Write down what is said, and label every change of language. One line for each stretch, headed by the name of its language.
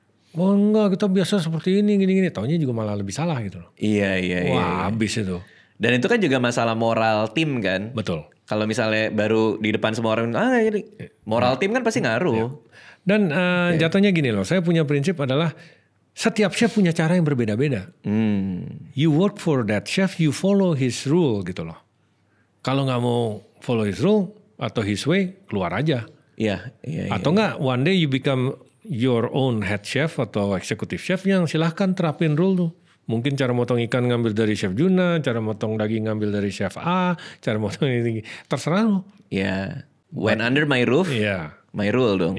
Indonesian: Oh enggak, kita biasa seperti ini, gini-gini. Taunya juga malah lebih salah gitu loh. Iya. Wah, habis itu. Dan itu kan juga masalah moral tim kan. Betul. Kalau misalnya baru di depan semua orang, ini moral tim kan pasti ngaruh. Ya. Dan jatuhnya gini loh, saya punya prinsip adalah setiap chef punya cara yang berbeda-beda.
English: You work for that chef, you follow his rule
Indonesian: gitu loh. Kalau nggak mau
English: follow his rule
Indonesian: atau
English: his way,
Indonesian: keluar aja. Iya. Atau nggak,
English: one day you become your own head chef
Indonesian: atau
English: executive chef
Indonesian: yang silahkan terapin
English: rule tuh.
Indonesian: Mungkin cara motong ikan ngambil dari Chef Juna, cara motong daging ngambil dari Chef A, cara motong ini terserah lo.
English: Ya, when under my roof, my rule dong.